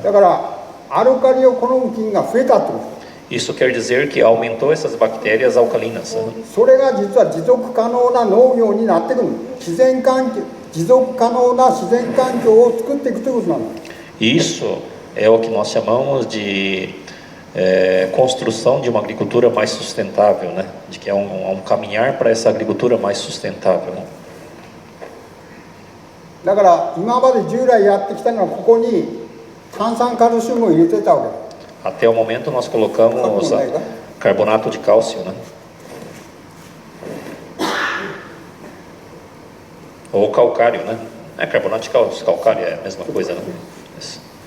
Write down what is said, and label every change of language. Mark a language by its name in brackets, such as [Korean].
[Japanese] だからアルカリを好む菌が増えたってこと。 [Portuguese] Isso quer dizer que aumentou essas bactérias alcalinas. [Japanese] それが実は持続可能な農業になってくる。自然環境、持続可能な自然環境を作っていくということなんです。 [Portuguese] Isso é o que nós chamamos de construção de uma agricultura mais sustentável, né? De que é um caminhar para essa agricultura mais sustentável. [Japanese] だから今まで従来やってきたのはここに炭酸カルシウムを入れてたわけです。 [Portuguese] Até o momento nós colocamos carbonato de cálcio, né? Ou calcário, né? Carbonato de cálcio, calcário é a mesma coisa, né? Isso.